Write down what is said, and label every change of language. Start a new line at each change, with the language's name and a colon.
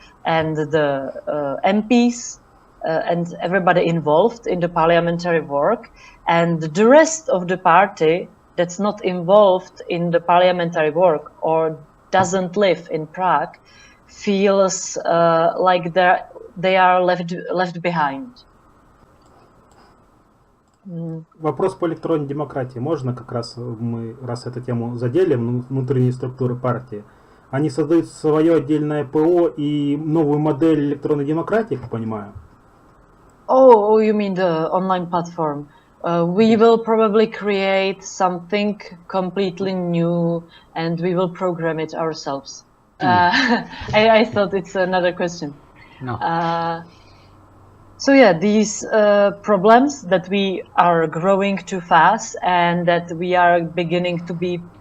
English: and the MPs and everybody involved in the parliamentary work, and the rest of the party that's not involved in the parliamentary work or doesn't live in Prague feels like they are left behind.
Russian: Вопрос по электронной демократии. Можно как раз мы, раз эту тему задели, внутренние структуры партии, они создают свое отдельное ПО и новую модель электронной демократии, как понимаю?
English: Oh, you mean the online platform? We will probably create something completely new, and we will program it ourselves. I thought it's another question. No. So yeah, these problems that we are growing too fast and that we are beginning to be